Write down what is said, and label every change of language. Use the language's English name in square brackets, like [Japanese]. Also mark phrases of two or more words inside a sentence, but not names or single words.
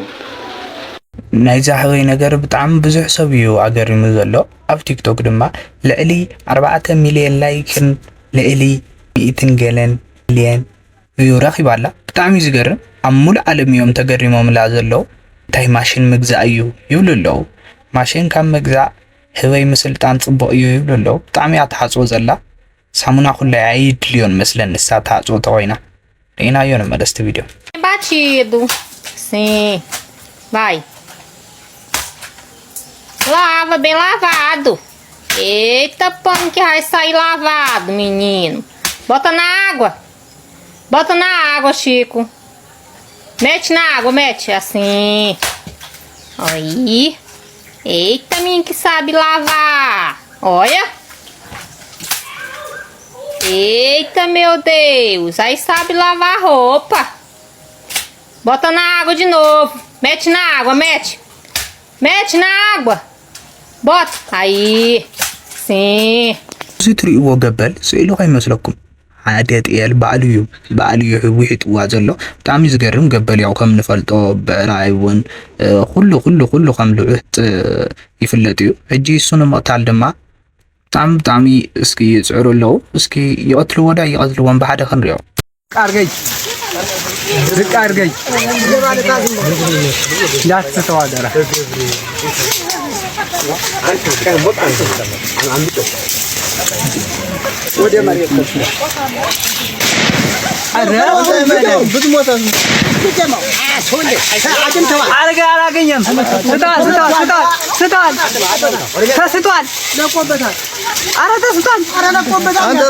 [Tigrinya] ናይዛ ህወይ ነገር ብጣዕሚ ብዙሕ ሰብ እዩ ኣገሪሙ ዘሎ ኣብ ቲክቶክ ድማ ልዕሊ 4 ሚልዮን ላይክን ልዕሊ 100 ገለን ሚልዮን እዩ ረኺባላ ብጣዕሚ ዝገርም ኣብ ሙሉእ ዓለም እዮም ተገሪሞም ላ ዘለው እንታይ ማሽን ምግዛእ እዩ ይብሉ ኣለው ማሽን ካብ ምግዛእ ህወይ ምስልጣን ጽቡቕ እዩ ይብሉ ኣለው ብጣዕሚ ኣተሓጽቦ ዘላ ሳሙና ኩላይ ኣይድልዮን መስለን ንሳ ተሓጽቦ ተኮይና ሪናዮ ንመለስቲ ቪድዮ [Portuguese] Batido. Sim. Vai. Lava, bem lavado. Eita, pano que vai sair lavado, menino. Bota na água. Bota na água, Chico. Mete na água, mete. Assim. Aí. Eita, menino que sabe lavar. Olha. Eita, meu Deus. Aí sabe lavar roupa. Bota na água de novo. Mete na água, mete. Mete na água. Bota. Aí. Sim. [Tigrinya] ዝትሪእዎ ገበል ስእሉ አይመስለኩም ሓደ ጤል ባዕልዩ ውሒጥዋ ዘሎ ብጣዕሚ ዝገርም ገበል ያው ከም ንፈልጦ ብራይ እውን ኩሉ ከም ልዑት ይፍለጥ እዩ ሕጂ እሱን መቕታል ድማ ብጣዕሚ እስኪ ይጽዕሩ ኣለው እስኪ ይቀትልዎን ብሓደ ክንሪኦ ቃርገይ [Amharic] እንዳትተዋደራ ወደ መሬት አላገኘም ስቷል ተስቷል ለቆበታል አረ ተስቷል አረ ለቆበታል